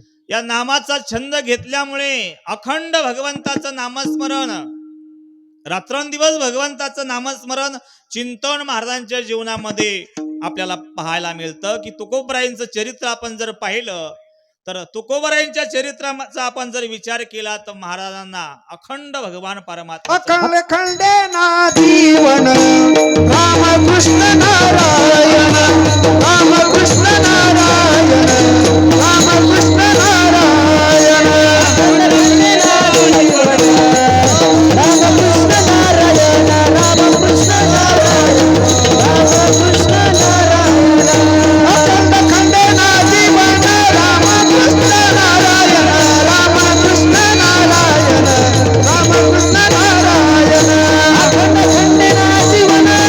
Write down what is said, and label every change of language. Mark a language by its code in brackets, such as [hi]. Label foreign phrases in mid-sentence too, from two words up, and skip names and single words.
[mr] या नामाचा छंद घेतल्यामुळे अखंड भगवंताचं नामस्मरण, रात्रंदिवस भगवंताचं नामस्मरण चिंतन महाराजांच्या जीवनामध्ये आपल्याला पाहायला मिळतं. की तुकोबरायांचं चरित्र आपण जर पाहिलं तर तुकोबरायांच्या चरित्राचा आपण जर विचार केला तर महाराजांना अखंड भगवान परमात्मा अखंड खंडे ना जीवन, राम कृष्ण नारायण, राम कृष्ण नारायण, राम कृष्ण नारायण. रामकृष्ण नारायण, रामकृष्ण नारायण, रामकृष्ण नारायण. अखंड खंडे ना जीवन, राम कृष्ण नारायण, राम कृष्ण नारायण, राम कृष्ण नारायण. अखंड खंडेना जीवन,